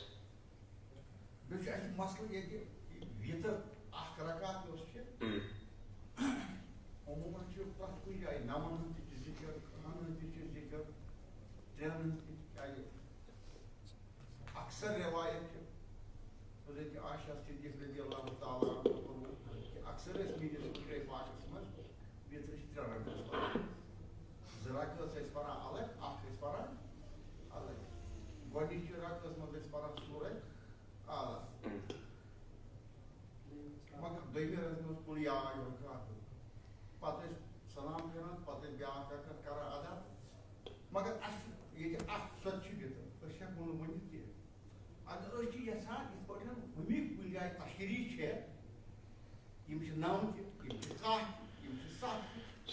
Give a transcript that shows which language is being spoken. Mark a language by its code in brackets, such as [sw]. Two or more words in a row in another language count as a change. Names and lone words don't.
[ks] بیٚیہِ چھُ اَسہِ مسلہٕ ییٚتہِ وِتٕر 1 رکعت یۄس چھِ عموٗماً چھُ پرٛٮ۪تھ کُنہِ جایہِ 9 ہُنٛد تہِ چھُ ذِکر 10 ہُنٛد تہِ چھُ ذِکر 3 ہُنٛد تہِ چاہے اکثر رِوایت چھِ حضرت عائشہ صدیق [ar] رضی اللہ تعالیٰ عنہ [ks] کوٚرمُت کہِ اکثر ٲسۍ میٛٲنِس حُجرے پاکس منٛز وِترِ چھِ 3 رکعت پران 2 رکعت ٲسۍ پران الگ 1 ٲسۍ پران الگ گۄڈنِچہِ رکعتس منٛز ٲسۍ پران سورہ اعلیٰ مگر دوٚیمہِ رکعتہِ منٛز قُل یا اَیُّہَ الکافِرون پتہٕ ٲسۍ سلام پھِران پتہٕ ٲسۍ بیٛاکھ رکعت کران ادا مگر اَسہِ چھُ ییٚتہِ اکھ سۄ تہِ چھِ وِتٕر أسۍ ہٮ۪کو نہٕ ؤنِتھ کینٛہہ اگر أسۍ چھِ یژھان یِتھ پٲٹھۍ ہُمہِ کُنہِ جایہِ تشریح چھےٚ یِم چھِ 9 تہِ یِم چھِ 7 تہِ یِم چھِ 7 تہِ